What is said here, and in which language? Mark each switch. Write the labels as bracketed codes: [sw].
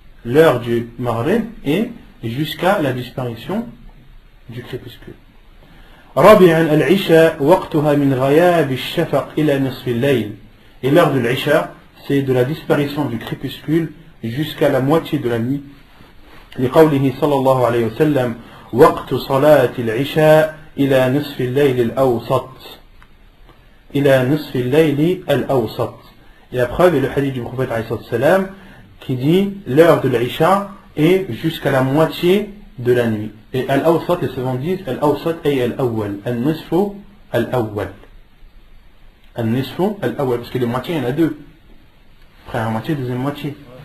[fr] L'heure du Maghrib est jusqu'à la disparition du crépuscule. [ar] رابعا العشاء وقتها من غياب الشفق إلى نصف الليل. [fr] Et l'heure de l'Isha, c'est de la disparition du crépuscule jusqu'à la moitié de la nuit. [ar] لقوله صلى الله عليه وسلم وقت صلاة العشاء إلى نصف الليل الأوسط. إلى نصف الليل الأوسط. [fr] Et la preuve est le hadith du prophète alayhi salam qui dit l'heure de l'Isha est jusqu'à la moitié de la nuit. Et Al-Awsat, les savants disent [ar] Al-Awsat ay Al-Awwal, Al-Nisfu al-awwal. Al-nisfu al-awwal, [fr] parce que les moitiés, il y en a deux. Première moitié, deuxième moitié.